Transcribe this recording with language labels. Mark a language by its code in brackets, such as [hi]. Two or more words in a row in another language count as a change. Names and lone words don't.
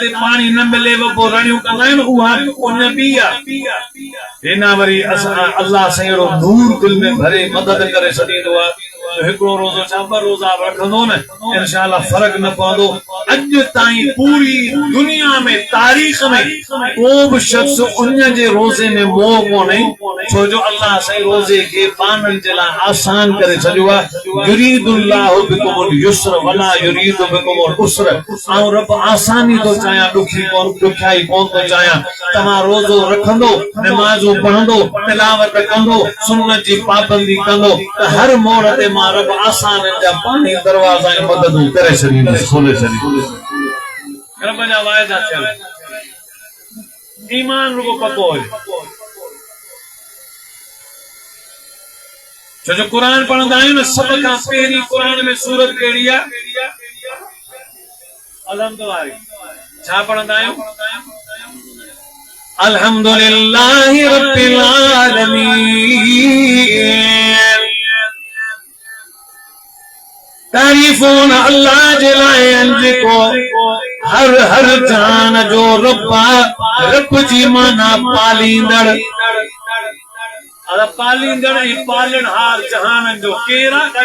[sd] ते पाणी न मिले पोइ रड़ियूं कंदा आहिनि उहा उञ ॿी आहे हिन वरी असां अल्लाह सां अहिड़ो नूर दिल में भरे मदद करे छॾींदो आहे हिकिड़ो रोज़ो छा 2 रोज़ा रखंदो न इंशाअल्लाह फर्क न पवंदो अॼु ताईं पूरी दुनिया में तारीख़ में को बि शख्स उन जे रोज़े में मोह कोन्हे छो जो अल्लाह साईं रोज़े खे पाननि जे लाइ आसान करे छॾियो आहे युरीदुल्लाहु [ar] بكم اليسر ولا يريد بكم العسر [sd] ऐं रब आसानी थो चाहियां ॾुखियाई कोन थो चाहियां तव्हां रोज़ो रखंदो नमाज़ूं पढ़ंदो तिलावत कंदो सुन्नत जी पाबंदी कंदो त हर मोड़ ते मां रब आसान जा पानी दरवाज़ा ऐं मददूं करे छॾींदुसि खोले छॾींदुसि रब जा वाइदा थियल ईमान रुगो पको हुजे छो जो कुरान पढ़ंदा आहियूं न सभ खां पहिरीं कुरान में सूरत कहिड़ी आहे अलहम्दुलिल्लाह छा पढ़ंदा आहियूं [ar] الحمد لله رب العالمين [sd] तारीफ़ूं अल्लाह जे लाइ जेको हर जान जो रब जी माना पालींदड़ पालींदड़ ऐं पालनहार जहान जो केरा